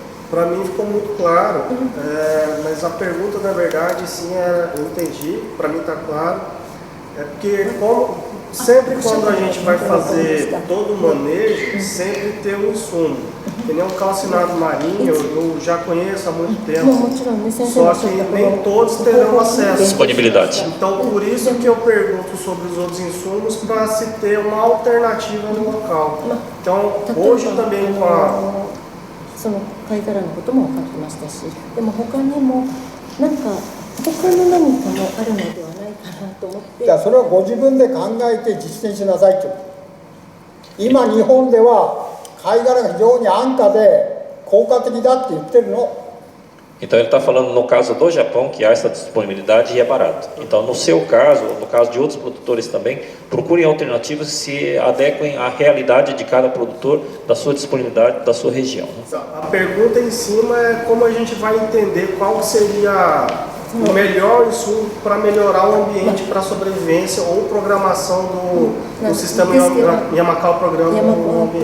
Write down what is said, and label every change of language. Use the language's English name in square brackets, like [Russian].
[Portuguese] Para mim ficou muito claro, mas a pergunta na verdade sim, eu entendi, para mim está claro, é porque sempre quando a gente vai fazer todo o manejo, sempre tem um insumo, que nem um calcinado marinho, eu já conheço há muito tempo, só que nem todos terão acesso. Disponibilidade. Então por isso que eu pergunto sobre os outros insumos, para se ter uma alternativa no local. Então hoje também com a [Japanese] その貝殻のことも分かってましたし、でも他にもなんか他の何かもあるのではないかなと思って。じゃあそれはご自分で考えて実践しなさいと。今日本では貝殻が非常に安価で効果的だって言ってるの。 [Portuguese] Então ele está falando no caso do Japão que há essa disponibilidade e é barato. Então no seu caso, no caso de outros produtores também, procurem alternativas que se adequem à realidade de cada produtor, da sua disponibilidade, da sua região. A pergunta em cima é como a gente vai entender qual seria o melhor insumo para melhorar o ambiente para a sobrevivência ou programação do sistema Yamakao Programa no ambiente.